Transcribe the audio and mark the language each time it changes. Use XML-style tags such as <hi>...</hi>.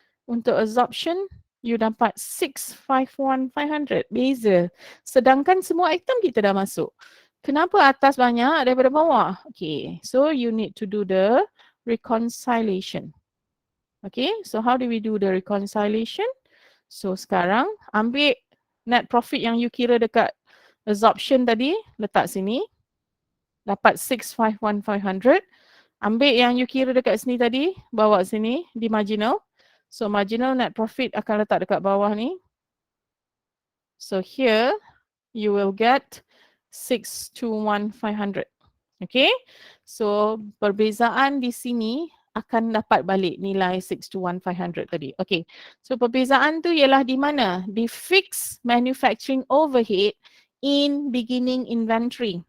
<ms>Untuk absorption, you dapat 651,500. Beza. Sedangkan semua item kita dah masuk. Kenapa atas banyak daripada bawah?</ms> <en>Okay, so you need to do the reconciliation. Okay, so how do we do the reconciliation? So</en> <ms>sekarang ambil net profit yang you kira dekat absorption tadi, letak sini. Dapat 651,500. Ambil yang you kira dekat sini tadi, bawa sini di marginal.</ms> <en>So marginal net profit</en> <ms>akan letak dekat bawah ni.</ms> <en>So here you will get 621,500. Okay.</en> <ms>So perbezaan di sini akan dapat balik nilai 621,500 tadi. Okay. So perbezaan tu ialah di mana? Di fixed manufacturing overhead in beginning inventory.</ms>